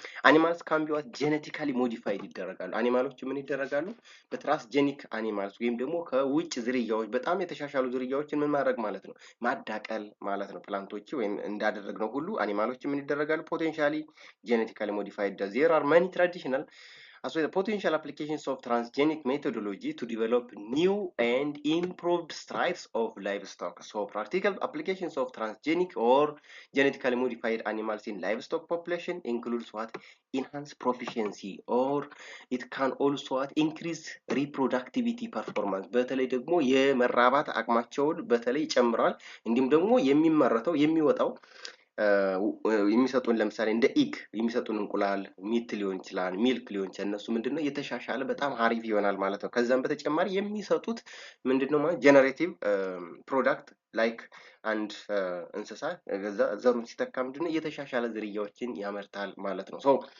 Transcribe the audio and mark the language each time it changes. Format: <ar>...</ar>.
<en>animals can be genetically modified</en> <am>ይደረጋሉ አኒማሎች ምን ይደረጋሉ በትራንስጀኒክ አኒማልስ ወይም ደግሞ ከውጭ ዝርያዎች በጣም የተሻሻሉ ዝርያዎችን ምን ማድረግ ማለት ነው ማዳቀል ማለት ነው ፕላንቶች ወይም እንዳደረግነው ሁሉ አኒማሎች ምን ይደረጋሉ</am> <en>potentially genetically modified there are many traditional as well as potential applications of transgenic methodology to develop new and improved strains of livestock. So practical applications of transgenic or genetically modified animals in livestock population includes what? Enhanced proficiency or it can also what? Increase reproductivity performance.</en> <am>በተለይ ደግሞ የመራባት አቅማቸውን በተለይ ይጨምራል እንዲሁም ደግሞ የሚመረተው የሚወጣው የሚሰጡን ለምሳሌ እንደ ኢግ የሚሰጡን እንቁላል ሚት ሊሆን ይችላል ሚልክ ሊሆን ይችላል እነሱ ምንድነው የተሻሻለ በጣም አሪፍ ይሆናል ማለት ነው ከዛም በተጨማሪ የሚሰጡት ምንድነው ማለት ጀነሬቲቭ ፕሮዳክት ላይክ አንድ እንስሳ ዘሩን ሲተካ ምንድነው የተሻሻለ ዝርያዎችን ያመርታል ማለት ነው so</am>